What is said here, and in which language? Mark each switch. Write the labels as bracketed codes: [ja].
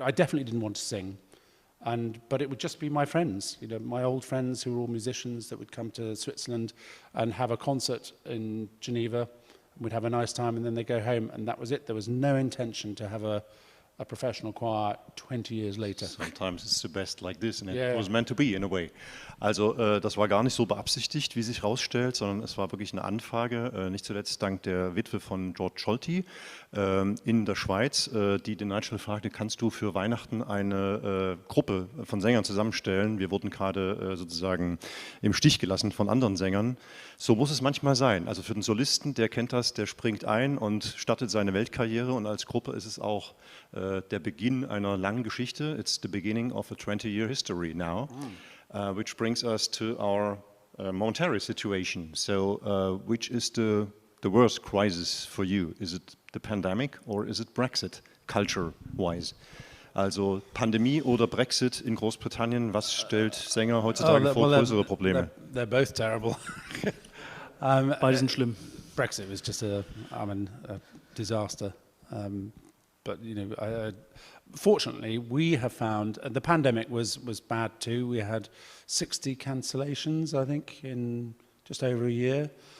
[en] I definitely didn't want to sing, but it would just be my friends, my old friends who were all musicians that would come to Switzerland and have a concert in Geneva. We'd have a nice time, and then they'd go home, and that was it. There was no intention to have a professional choir 20 years later. Sometimes it's the best like this, and it was meant to be in a way. [de] Also das war gar nicht so beabsichtigt, wie sich herausstellt, sondern es war wirklich eine Anfrage, nicht zuletzt dank der Witwe von George Schulte in der Schweiz, die den Nigel fragte, kannst du für Weihnachten eine Gruppe von Sängern zusammenstellen? Wir wurden gerade sozusagen im Stich gelassen von anderen Sängern. So muss es manchmal sein. Also für den Solisten, der kennt das, der springt ein und startet seine Weltkarriere, und als Gruppe ist es auch der Beginn einer langen Geschichte. [en] It's the beginning of a 20-year history now, which brings us to our momentary situation. So, which is the worst crisis for you? Is it the pandemic or is it Brexit, culture-wise? [de] Also Pandemie oder Brexit in Großbritannien, was stellt Sänger heutzutage vor größere Probleme? [en] They're both terrible. [de] Beide sind schlimm. [en] Brexit was just a disaster. But fortunately, we have found the pandemic was bad too. We had 60 cancellations, I think, in just over a year.